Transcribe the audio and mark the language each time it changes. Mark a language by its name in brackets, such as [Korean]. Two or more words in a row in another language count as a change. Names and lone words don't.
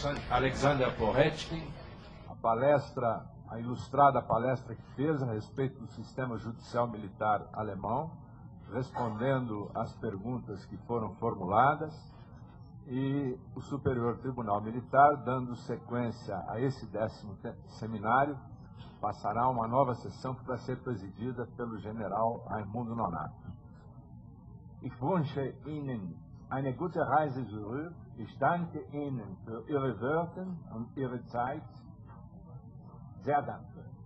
[Portuguese] Alexander Pohretkin, a ilustrada palestra que fez a respeito do sistema judicial militar alemão, respondendo às perguntas que foram formuladas, e o Superior Tribunal Militar, dando sequência a esse 10º seminário, passará uma nova sessão que vai ser presidida pelo general Raimundo Nonato. [German] Ich wünsche Ihnen eine gute Reise zurück. Ich danke Ihnen für Ihre Wörter und Ihre Zeit. Sehr danke.